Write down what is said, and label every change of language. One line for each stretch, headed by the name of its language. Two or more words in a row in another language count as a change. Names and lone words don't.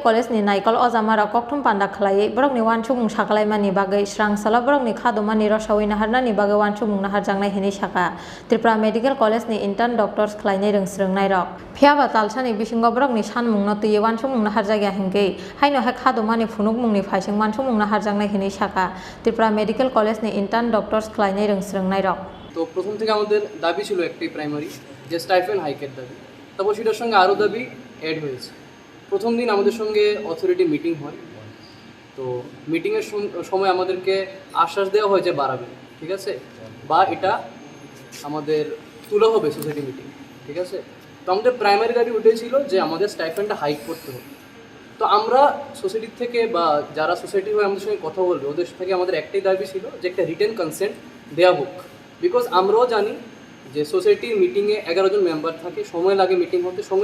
Kok Borok: College ni naikol ojama rok kokthum panda khlai borok ni wansumung saklaimani bagai srang salo borok ni khadoma ni rok sawina harna ni bagai wansumung na harjangnai hini saka Tripura Medical College ni
English: intern doctors
Kok Borok: khlainai rungsrungnai rok phiaba talsani bisingo borok ni sanmung no tuye wansumung na harjagya hingke haino ha khadoma ni phunukmung ni phaising wansumung na harjangnai hini saka Tripura Medical College ni
English: intern doctors
Kok Borok: khlainai rungsrungnai rok
Bangla: তো প্রথম থেকে আমাদের দাবি ছিল একটাই প্রাইমারি যে
English: stipend hike
Bangla: দাবি তারপর সেটার সঙ্গে আরও দাবি অ্যাড হয়েছে প্রথম দিন আমাদের সঙ্গে
English: authority meeting
Bangla: হয় তো মিটিংয়ের সময় আমাদেরকে আশ্বাস দেওয়া হয় যে বাড়াবে ঠিক আছে বা এটা আমাদের তোলা হবে
English: society meeting
Bangla: ঠিক আছে তো আমাদের প্রাইমারি দাবি উঠেছিল যে আমাদের
English: stipend hike
Bangla: করতে হবে তো আমরা সোসাইটির থেকে বা যারা সোসাইটি হয়ে আমাদের সঙ্গে কথা বলবে ওদের থেকে আমাদের একটাই দাবি ছিল যে একটা
English: written consent
Bangla: দেওয়া হোক বিকজ আমরাও জানি যে
English: society meeting
Bangla: 11 জন মেম্বার থাকে সময় লাগে মিটিং হতে সঙ্গে